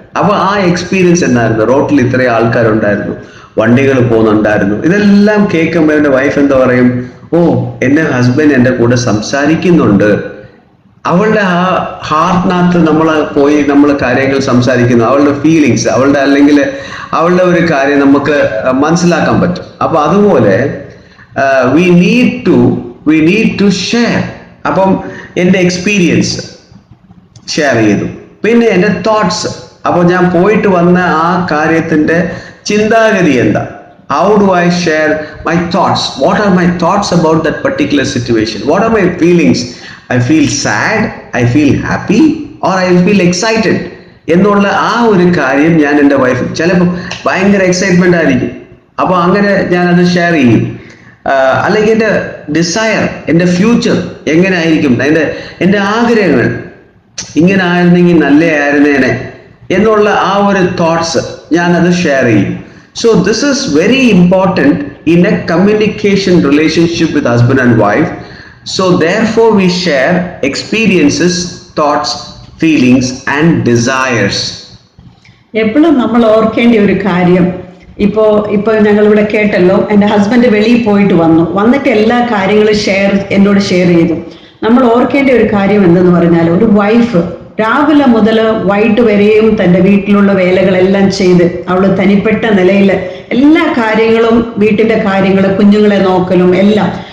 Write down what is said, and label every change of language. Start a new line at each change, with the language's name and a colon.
Malayalam: അപ്പൊ ആ എക്സ്പീരിയൻസ് എന്തായിരുന്നു, റോട്ടിൽ ഇത്രയും ആൾക്കാരുണ്ടായിരുന്നു, വണ്ടികൾ പോകുന്നുണ്ടായിരുന്നു, ഇതെല്ലാം കേൾക്കുമ്പോൾ എൻ്റെ വൈഫ് എന്താ പറയും, ഓ എൻ്റെ ഹസ്ബൻഡ് എൻ്റെ കൂടെ സംസാരിക്കുന്നുണ്ട്. അവളുടെ ആ ഹാർട്ടിനകത്ത് നമ്മൾ കാര്യങ്ങൾ സംസാരിക്കുന്നു, അവളുടെ ഫീലിങ്സ്, അല്ലെങ്കിൽ അവളുടെ ഒരു കാര്യം നമുക്ക് മനസ്സിലാക്കാൻ പറ്റും. അപ്പൊ അതുപോലെ
English: we need to share.
Malayalam: അപ്പം എൻ്റെ എക്സ്പീരിയൻസ് ഷെയർ ചെയ്തു, പിന്നെ എൻ്റെ തോട്ട്സ്. അപ്പോൾ ഞാൻ പോയിട്ട് വന്ന ആ കാര്യത്തിൻ്റെ ചിന്താഗതി എന്താ,
English: how do I share my thoughts, what are my thoughts about that particular situation, what are my feelings, I feel sad, I feel happy or I feel excited
Malayalam: എന്നുള്ള ആ ഒരു കാര്യം ഞാൻ എൻ്റെ വൈഫ്, ചിലപ്പോൾ ഭയങ്കര എക്സൈറ്റ്മെന്റ് ആയിരിക്കും, അപ്പോൾ അങ്ങനെ ഞാനത് ഷെയർ ചെയ്യും. അല്ലെങ്കിൽ എൻ്റെ ഡിസയർ, എൻ്റെ ഫ്യൂച്ചർ എങ്ങനെ ആയിരിക്കും, എൻ്റെ ആഗ്രഹങ്ങൾ ഇങ്ങനെ ആയിരുന്നെങ്കിൽ നല്ലതായിരുന്നേനെ എന്നുള്ള ആ ഒരു തോട്ട്സ് ഞാനത് ഷെയർ ചെയ്യും.
English: So this is very important in a communication relationship with husband and wife. So therefore we share experiences, thoughts, feelings and desires.
Malayalam: എപ്പോഴും നമ്മൾ ഓർക്കേണ്ട ഒരു കാര്യം, ഇപ്പൊ ഞങ്ങളിവിടെ കേട്ടല്ലോ, എൻ്റെ ഹസ്ബൻഡ് വെളിയിൽ പോയിട്ട് വന്നിട്ട് എല്ലാ കാര്യങ്ങളും എന്നോട് ഷെയർ ചെയ്തു. നമ്മൾ ഓർക്കേണ്ട ഒരു കാര്യം എന്തെന്ന് പറഞ്ഞാൽ, ഒരു വൈഫ് രാവിലെ മുതൽ വൈകിട്ട് വരെയും തൻ്റെ വീട്ടിലുള്ള വേലകളെല്ലാം ചെയ്ത് അവൾ തനിപ്പെട്ട നിലയിൽ എല്ലാ കാര്യങ്ങളും, വീട്ടിൻ്റെ കാര്യങ്ങൾ, കുഞ്ഞുങ്ങളെ നോക്കലും എല്ലാം.